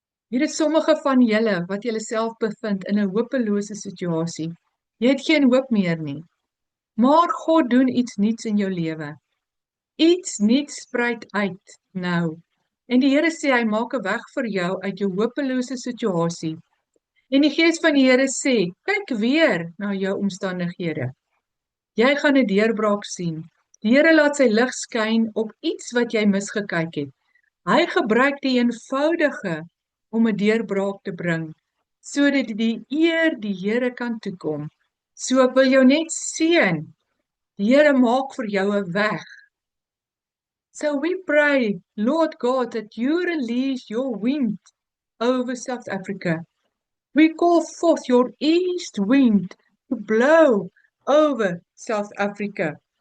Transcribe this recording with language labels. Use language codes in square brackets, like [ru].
[af] Hier is sommige van julle wat julle self bevind in 'n hopelose situasie. Jy het geen hoop meer nie. Maar God doen iets nuuts in jou lewe. Iets nuuts spruit uit nou. En die Here sê hy maak 'n weg vir jou uit jou hopelose situasie. En die Gees van die Here sê, kyk weer na jou omstandighede. Jy gaan 'n deurbraak sien. Die Here laat sy lig skyn op iets wat jy misgekyk het. Hy gebruik die eenvoudige om 'n deurbraak te bring, sodat die eer die Here kan toekom. So ek wil jou net seën Die Here maak vir jou 'n weg. [en] So we pray, Lord God, that you release your wind over South Africa. We call forth your east wind to blow over South Africa.